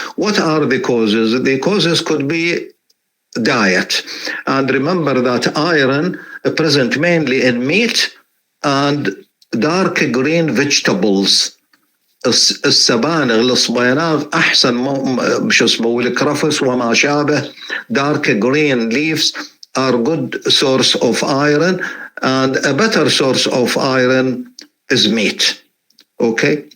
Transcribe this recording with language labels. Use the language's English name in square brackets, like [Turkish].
[English] What are the causes? The causes could be diet, and remember that iron present mainly in meat and dark green vegetables. [Arabic] السبانغ الصبيناغ أحسن شو اسمه والكرفس وما شابه. [English] Dark green leaves are good source of iron, and a better source of iron is meat. Okay.